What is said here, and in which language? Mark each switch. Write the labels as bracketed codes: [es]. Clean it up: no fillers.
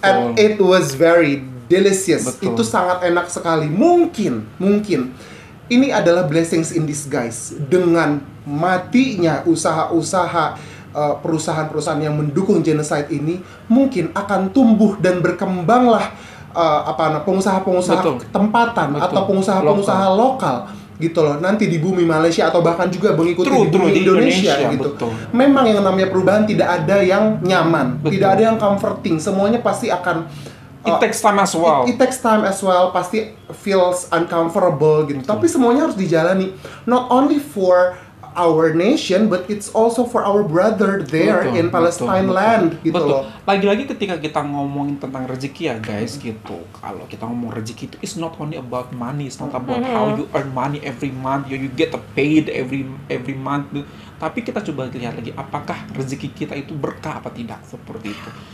[en] And it was very delicious. [id] Betul. Itu sangat enak sekali. Mungkin ini adalah [en] blessings in disguise. [id] Dengan matinya usaha-usaha perusahaan-perusahaan yang mendukung genocide ini, mungkin akan tumbuh dan berkembanglah pengusaha-pengusaha tempatan atau pengusaha-pengusaha lokal gitu loh, nanti di bumi Malaysia atau bahkan juga mengikuti di bumi Indonesia gitu. Betul. Memang yang namanya perubahan tidak ada yang nyaman, tidak ada yang comforting, semuanya pasti akan [en] it takes time as well. It takes time as well, pasti feels uncomfortable gitu. [id] Tapi semuanya harus dijalani, [en] not only for our nation, but it's also for our brother there in Palestine land gitu loh. [id] Lagi-lagi ketika kita ngomongin tentang rezeki ya guys gitu. Kalau kita ngomong rezeki itu [en] it's not only about money, it's not about how you earn money every month, you get paid every month. [id] Tapi kita coba lihat lagi apakah rezeki kita itu berkah apa tidak, seperti itu.